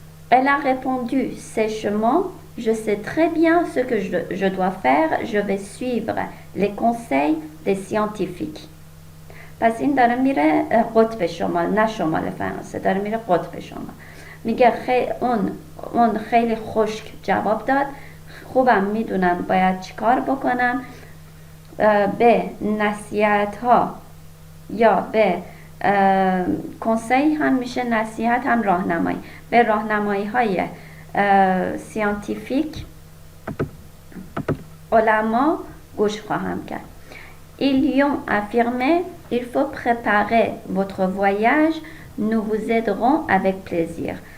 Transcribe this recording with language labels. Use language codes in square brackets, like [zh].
[fr] Elle a répondu sèchement je sais très bien ce que je dois faire, je vais suivre les conseils des scientifiques. [fa] پس این داره میره قطب شمال، نه شمال فرانسه، داره میره قطب شمال. میگه اون خیلی خشک جواب داد، خوبم میدونم باید چیکار بکنم، به نصیحت ها یا به کنسیل هم میشه نصیحت هم راهنمایی، به راهنمایی های سیانتیفیک علما گوش خواهم کرد. [fr] Ils lui ont affirmé il faut préparer votre voyage, nous vous aiderons avec plaisir.